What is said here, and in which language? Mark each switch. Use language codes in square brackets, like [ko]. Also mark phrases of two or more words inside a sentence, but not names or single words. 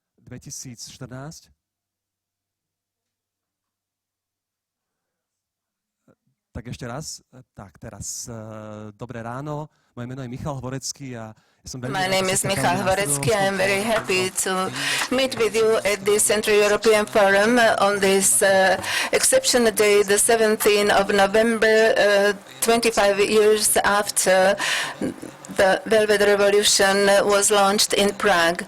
[sk] 2014. Tak ešte raz. Tak teraz. Dobré ráno. Moje meno je Michal Hvorecký a [en] My name is Michal Hvorecký. I am very happy to meet with you at the Central European Forum on this exceptional day, the 17th of November, 25 years after the Velvet Revolution was launched in Prague.